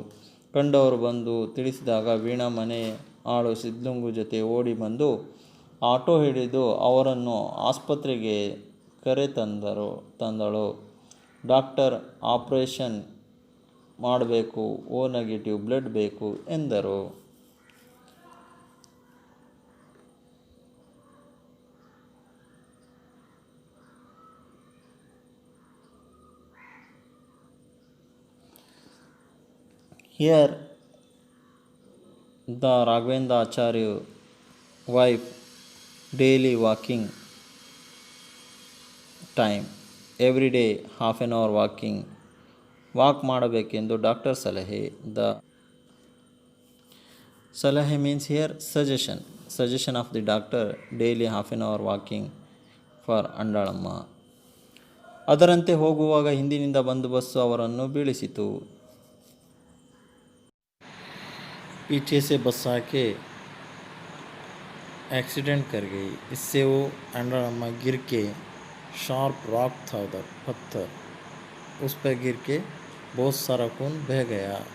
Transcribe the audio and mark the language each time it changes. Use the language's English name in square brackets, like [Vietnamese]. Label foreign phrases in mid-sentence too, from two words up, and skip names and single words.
[Kannada] ಕಂಡವರು ಬಂದು ತಿಳಿಸಿದಾಗ ವೀಣಾ ಮನೆ ಆಳು ಸಿದ್ಧಲಿಂಗು ಜೊತೆ ಓಡಿ ಬಂದು ಆಟೋ ಹಿಡಿದು ಅವರನ್ನು ಆಸ್ಪತ್ರೆಗೆ ಕರೆ ತಂದಳು. ಡಾಕ್ಟರ್ ಆಪರೇಷನ್ ಮಾಡಬೇಕು, ಓ ನೆಗೆಟಿವ್ ಬ್ಲಡ್ ಬೇಕು ಎಂದರು. [English] Here the Raghavendra Acharya wife daily walking time, every day half an hour [Kannada] ವಾಕ್ ಮಾಡಬೇಕೆಂದು ಡಾಕ್ಟರ್ ಸಲಹೆ. [English] ದ ಸಲಹೆ means here suggestion of the doctor, daily half an hour walking for Andalamma. [Kannada] ಅದರಂತೆ ಹೋಗುವಾಗ ಹಿಂದಿನಿಂದ ಬಂದು ಬಸ್ಸು ಅವರನ್ನು ಬೀಳಿಸಿತು. [Hindi] पीछे से बस आके एक्सीडेंट कर गई. इससे वो अंडालम्मा गिर के, [English] sharp rock [Hindi] था उधर, पत्थर, उस पर गिर के बहुत सारा खून बह गया.